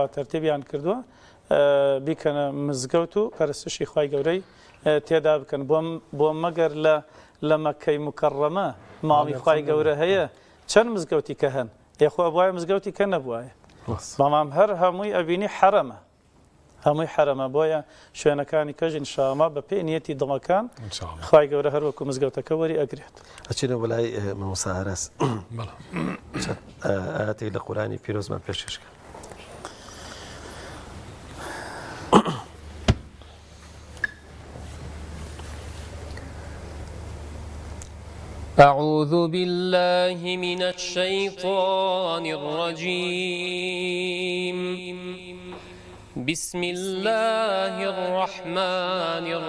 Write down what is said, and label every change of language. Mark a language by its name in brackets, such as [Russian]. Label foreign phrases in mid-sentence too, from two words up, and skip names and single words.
[Central Kurdish] تەرتیبیان کردووە بیکەنە مزگەوت و پەرستشی خوای گەورەی تێدا بکەن بۆ مەگەر لە مەکەی مکەڕەمە ماڵی خوای گەورە هەیە چەند مزگەوتی کە هەن یخوا بواە مزگەوتی کە نەبووایە بەڵام هەر هەمووی ئەبینی حرەمە هەمووی حرەمە بۆیە شوێنەکانی کەژ ئینشاءڵڵا بە پێی نیەتی دڵەکان خوای گەورە هەروەکو مزگەوتەکە وەری ئەگرێت ئەچینە بەلای مامۆستا هەرس ئاەتێک لە قورآنی پیرۆزمان پێشکەشکە [Arabic] أعوذ بالله من الشيطان الرجيم بسم الله الرحمن